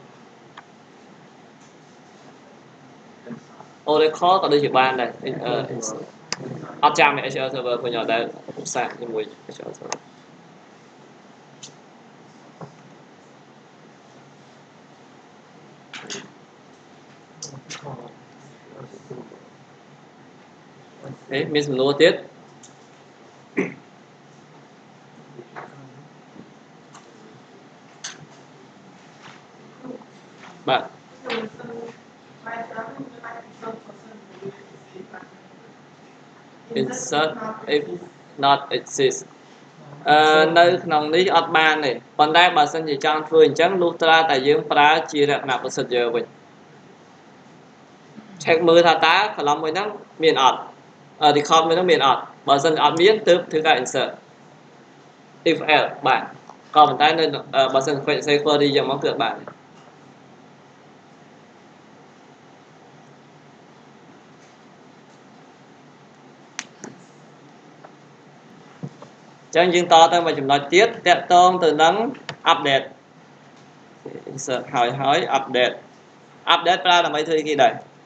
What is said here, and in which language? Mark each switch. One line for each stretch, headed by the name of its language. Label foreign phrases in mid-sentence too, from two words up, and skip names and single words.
Khmer: Oracle ក៏ដូចជាបានដែរអត់ចាំ SQL Server ខ្ញុំអត់ដែលឧស្សាហ៍ជាមួយ SQL Server មានសំណួរទៀត បាទ
English: insert if not exist
Khmer: នៅក្នុងនេះអត់បានទេប៉ុន្តែបើសិនជាចង់ធ្វើអញ្ចឹងលុះត្រាតែយើងប្រើជាលក្ខណៈ procedure វិញ check មើលថាតើ column មួយហ្នឹងមានអត់ record មួយហ្នឹងមានអត់បើសិនអត់មានទើបធ្វើការ
English: insert if else
Khmer: បាទក៏ប៉ុន្តែនៅបើសិន query យ៉ាងមកគឺអត់បាន ចឹងយើងតទៅមួយចំណុចទៀតតាក់ទងទៅនឹង
English: update insert
Khmer: ហើយ update ប្រើដើម្បីធ្វើអីគេដែរ